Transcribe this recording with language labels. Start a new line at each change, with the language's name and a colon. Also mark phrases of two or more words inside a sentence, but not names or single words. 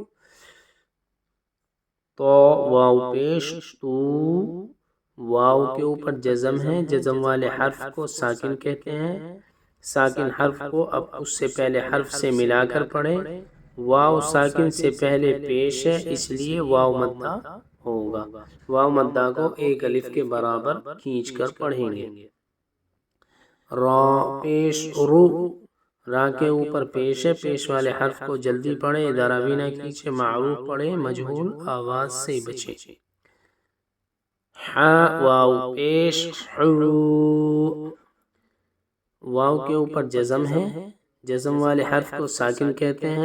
Urdu: تو واو پیش تو، واو کے اوپر جزم ہے، جزم والے حرف کو ساکن کہتے ہیں۔ ساکن حرف کو اب اس سے پہلے حرف سے ملا کر پڑھیں۔ واو ساکن سے پہلے پیش ہے، اس لیے واو مدہ ہوگا۔ واو مدہ کو ایک الف کے برابر کھینچ کر پڑھیں گے۔ را پیش رو، را کے اوپر پیش ہے، پیش والے حرف کو جلدی پڑھیں، ذرا بھی نہ کھینچے، معروف پڑھیں، مجہول آواز سے بچیں۔ ہا واو پیش ہو، واو کے اوپر جزم ہے، جزم والے حرف کو ساکن کہتے ہیں۔